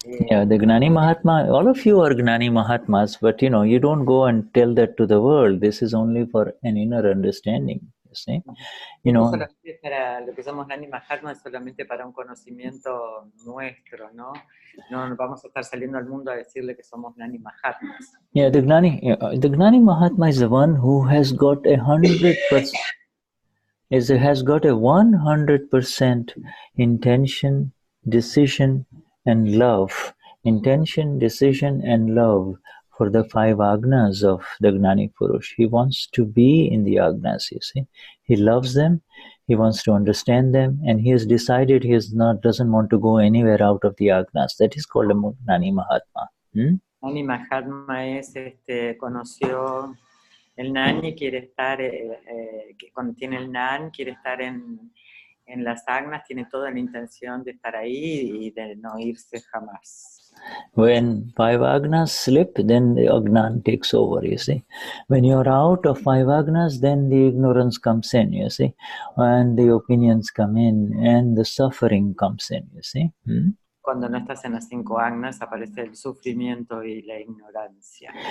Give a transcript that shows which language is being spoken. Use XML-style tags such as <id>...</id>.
<en>Yeah, the Gnani Mahatma, all of you are Gnani Mahatmas, but you don't go and tell that to the world. This is only for an inner understanding, you see.</en> <es>Solamente para lo que somos Gnani Mahatma es solamente para un conocimiento nuestro, ¿no? No vamos a estar saliendo al mundo a decirle que somos Gnani Mahatmas.</es> <en>Yeah, the Gnani Mahatma is the one who has got 100%. Has got a 100% intention, decision, and love. Intention, decision, and love for the 5 agnas of the Gnani Purush. He wants to be in the agnas, you see. He loves them, he wants to understand them, and he has decided he doesn't want to go anywhere out of the agnas. That is called a Gnani Mahatma.</en> <es>Gnani Mahatma conoció el Gnani, quiere estar, cuando tiene el Gnan, quiere estar en las agnas, tiene toda la intención de estar ahí y de no irse jamás.</es> <en>When 5 agnas slip, then the agnan takes over, you see. When you're out of 5 agnas, then the ignorance comes in, you see. And the opinions come in, and the suffering comes in, you see.</en> <es>Cuando no estás en las 5 agnas, aparece el sufrimiento y la ignorancia.</es>